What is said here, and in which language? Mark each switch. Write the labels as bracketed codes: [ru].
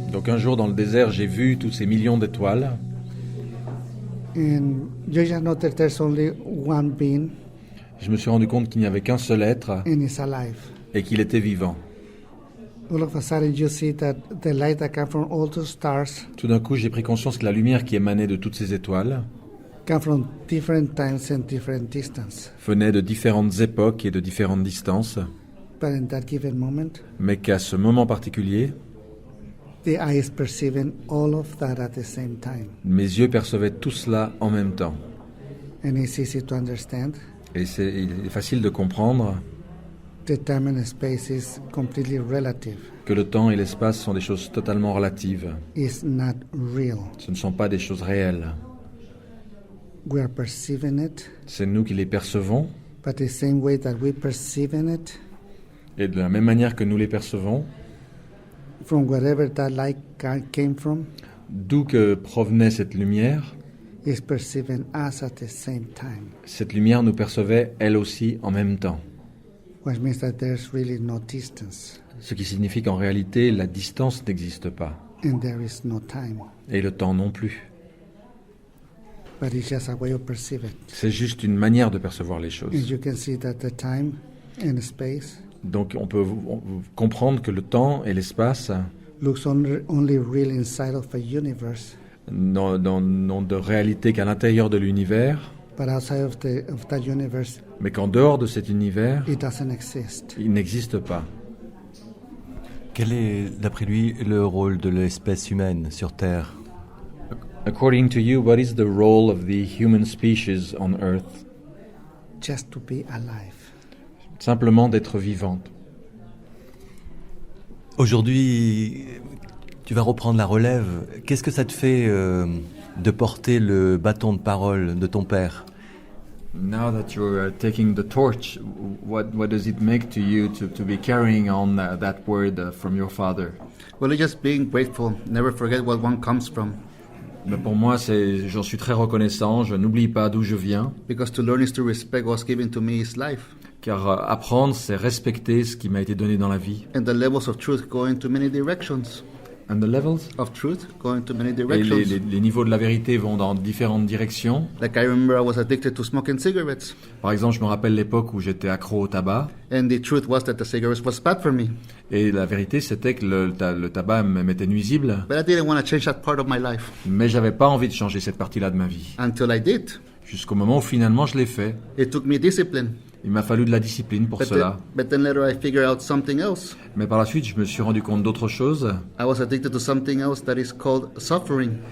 [fr] un jour dans le désert, j'ai vu tous ces millions d'étoiles. [en] and you just know that there's only one being [fr] Je me suis rendu compte qu'il n'y avait qu'un seul être [en] and it's alive. [fr] et qu'il était vivant. [en] All of a sudden, you see that the light that comes from all those stars [fr] Tout d'un coup, j'ai pris conscience que la lumière qui émanait de toutes ces étoiles [en] come from different times and different distance. [fr] venait de différentes époques et de différentes distances, [en] But in that given moment, [fr] mais qu'à ce moment particulier, [en] the eye is perceiving all of that at the same time. [fr] mes yeux percevaient tout cela en même temps. [en] And it's easy to understand. [fr] Et il est facile de comprendre [en] The time and space is completely relative. [fr] que le temps et l'espace sont des choses totalement relatives. [en] It's not real. [fr] Ce ne sont pas des choses réelles. [en] We are perceiving it, [fr] C'est nous qui les percevons, [en] but the same way that we perceiving it, [fr] et de la même manière que nous les percevons, [en] from wherever that light came from, [fr] d'où que provenait cette lumière, [en] is perceiving us at the same time. [fr] cette lumière nous percevait elle aussi en même temps. [en] Which means that there's really no distance [fr] Ce qui signifie qu'en réalité, la distance n'existe pas, [en] and there is no time. [fr] et le temps non plus. [en] But it's just a way of perceiving. [fr] C'est juste une manière de percevoir les [en] And [fr] choses. [en] you can see that the time and space [fr] Donc on peut comprendre que le temps et l'espace [en] looks only real inside of a universe, [fr] n'ont de réalité qu'à l'intérieur de l'univers, [en] but outside of that universe, [fr] mais qu'en dehors de cet univers, [en] it doesn't exist. [fr] il n'existe pas. Quel est, d'après lui, le rôle de l'espèce humaine sur Terre? [en] According to you, what is the role of the human species on Earth? Just to be alive. [fr] Simplement d'être vivante. Aujourd'hui, tu vas reprendre la relève. Qu'est-ce que ça te fait de porter le bâton de parole de ton père? [en] Now that you're taking the torch, what does it make to you to be carrying on that word from your father? Well, it's just being grateful. Never forget what one comes from. [fr] Mais pour moi, j'en suis très reconnaissant. Je n'oublie pas d'où je viens, [en] Because to learn is to respect what's given to me is life. [fr] car apprendre, c'est respecter ce qui m'a été donné dans la vie. [en] And the levels of truth go into many directions. And the levels? Of truth go into many [fr] Et [en] directions. [fr] les niveaux de la vérité vont dans différentes directions. [en] Like I remember I was addicted to smoking cigarettes. [fr] Par exemple, je me rappelle l'époque où j'étais accro au tabac. [en] And the truth was that the cigarettes was bad for me. [fr] Et la vérité, c'était que le tabac m'était nuisible. [en] But I didn't want to change that part of my life. [fr] Mais j'avais pas envie de changer cette partie-là de ma vie. [en] Until I did. [fr] Jusqu'au moment où finalement je l'ai fait. [en] It took me discipline. [fr] Il m'a fallu de la discipline pour cela. [en] But then later I figured out something else. [fr] Mais par la suite, je me suis rendu compte d'autre chose. [en] I was addicted to something else that is called suffering.